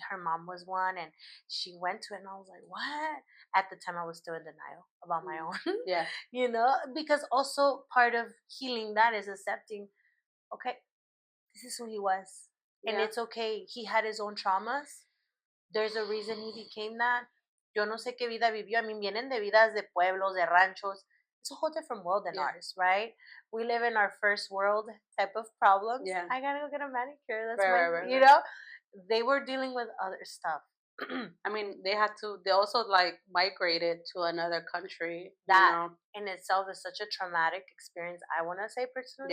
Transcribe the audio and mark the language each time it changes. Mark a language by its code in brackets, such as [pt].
[en] Her mom was one, and she went to it, and I was like, "What?" At the time, I was still in denial about my own. Yeah. Because also part of healing that is accepting. Okay, this is who he was, and it's okay. He had his own traumas. There's a reason he became that. [es] Yo no sé qué vida vivió. [en] I mean, [es] vienen de vidas de pueblos, de ranchos. [en] It's a whole different world than ours, right? We live in our first world type of problems. Yeah. I gotta go get a manicure. That's right. They were dealing with other stuff. I mean, they also like migrated to another country. That in itself is such a traumatic experience. I want to say personally.